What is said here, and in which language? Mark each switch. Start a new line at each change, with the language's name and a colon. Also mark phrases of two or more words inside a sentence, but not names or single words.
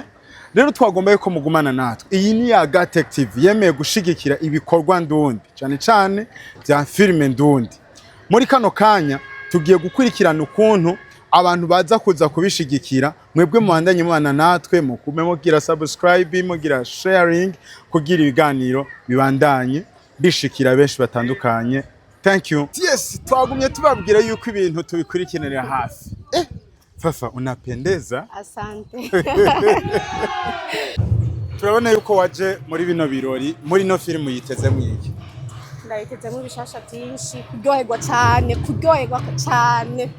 Rundi: Rero twagomba yuko mugumana natwe. Iyi ni ya Gatech TV yemeye gushigikira ibikorwa ndundi, cyane bya filme ndundi. Muri kano kanya tugiye gukurikirana ukuntu abantu baza kuza kubishigikira, mwebwe muhandanye mubana natwe, mukume mugira subscribe, mugira sharing kugira ibiganiro bibandanye bishikira benshi batandukanye.
English: Thank you. Yes,
Rundi: twagumye tubabwira yuko ibintu tubikurikiranira hafi.
Swahili: Fafa unapendeza. Asante.
Rundi: Turabona yuko waje muri bino birori, muri no film yiteze mwiki. Ndayiteze mu bishasha byinshi, kuryoherwa cyane.